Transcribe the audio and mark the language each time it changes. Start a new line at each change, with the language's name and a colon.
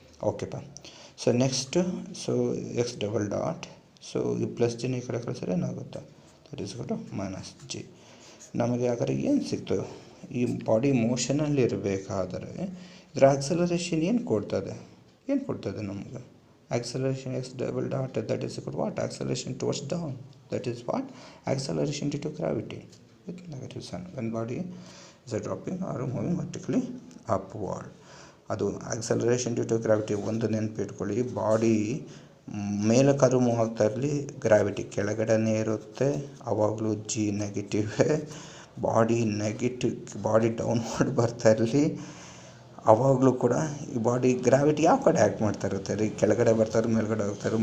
Kannada: ಓಕೆಪ್ಪ. So next, so X double dot, so ಈ plus ಜಿನ ಈ ಕಡೆ ಕಳಿಸಿದ್ರೆ ಏನಾಗುತ್ತೆ, that is to minus G. ನಮಗೆ ಹಾಗಾದ್ರೆ ಏನು ಸಿಕ್ತು, ಈ ಬಾಡಿ ಮೋಷನಲ್ಲಿ ಇರಬೇಕಾದರೆ ಇದರ ಆಕ್ಸಲರೇಷನ್ ಏನು ಕೊಡ್ತದೆ ನಮಗೆ,
English: acceleration x double dot that is equal to what, acceleration towards down, that is what, acceleration due to gravity with negative sign when body is dropping or moving vertically upward.
Kannada: ಅದು
English: acceleration due to gravity
Kannada: ಒಂದು ನೆನಪಿಟ್ಕೊಳ್ಳಿ. Body ಮೇಲಕ್ಕಾದ್ರೂ move ಆಗ್ತಾ ಇರಲಿ, gravity ಕೆಳಗಡೆನೇ ಇರುತ್ತೆ, ಆವಾಗಲೂ G ನೆಗೆಟಿವೇ. Body downward ಬರ್ತಾ ಇರಲಿ, ಅವಾಗಲೂ ಕೂಡ ಈ ಬಾಡಿ ಗ್ರಾವಿಟಿ ಯಾವ ಕಡೆ ಆ್ಯಕ್ಟ್ ಮಾಡ್ತಾ ಇರುತ್ತೆ ರೀ, ಕೆಳಗಡೆ ಬರ್ತಾರೆ ಮೇಲ್ಗಡೆ ಹೋಗ್ತಾರೆ.